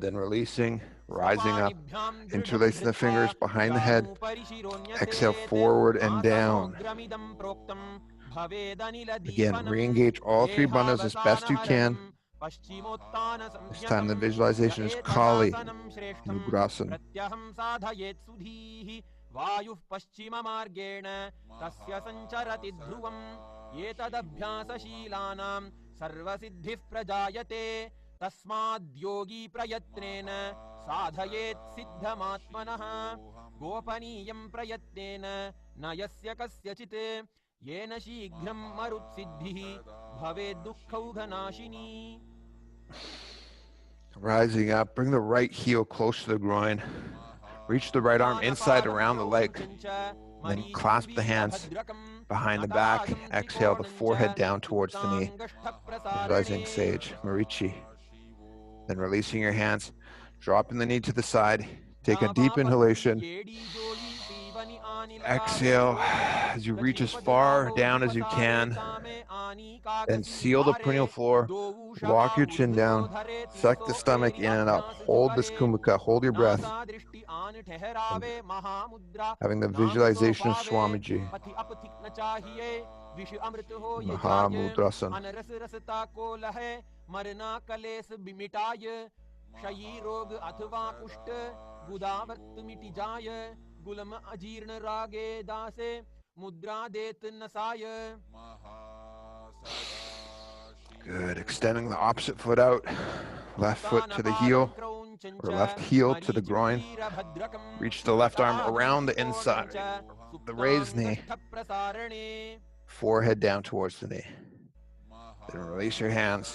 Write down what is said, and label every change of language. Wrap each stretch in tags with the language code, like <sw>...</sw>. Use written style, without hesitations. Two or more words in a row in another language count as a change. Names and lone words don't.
<en>Then releasing, rising up, interlacing the fingers behind the head. Exhale forward and down. Again, re-engage all three bandhas as best you can. This time the visualization is Kali, Nugrasana.</en> <sa>तस्माद्योगी प्रयत्नेन साधयेत् सिद्धमात्मनः गोपनीयं प्रयत्नेन नायस्य कस्यचित् येन शीघ्रं मरुत्सिद्धि भवेद् दुःखौघनाशिनी.</sa> <en>Rising up, bring the right heel close to the groin. Reach the right arm inside around the leg. Then clasp the hands behind the back. Exhale the forehead down towards the knee. Visualizing Sage, Marichi. Then releasing your hands, dropping the knee to the side. Take a deep inhalation. Exhale as you reach as far down as you can. Then seal the perineal floor. Walk your chin down. Suck the stomach in and up. Hold this kumbhaka. Hold your breath. Having the visualization of Swamiji. Mahamudrasana.</en> <hi>मरना कलेस बिमिटाय शयी रोग अथवा कुष्ठ गुदावर्त मिटि जाय गुलम अजीर्ण रागे दासे मुद्रा देत नसाय.</hi> <en>Good. Extending the opposite foot out. Left foot to the heel, or left heel to the groin. Reach the left arm around the inside, the raised knee. Forehead down towards the knee. Then release your hands.</en>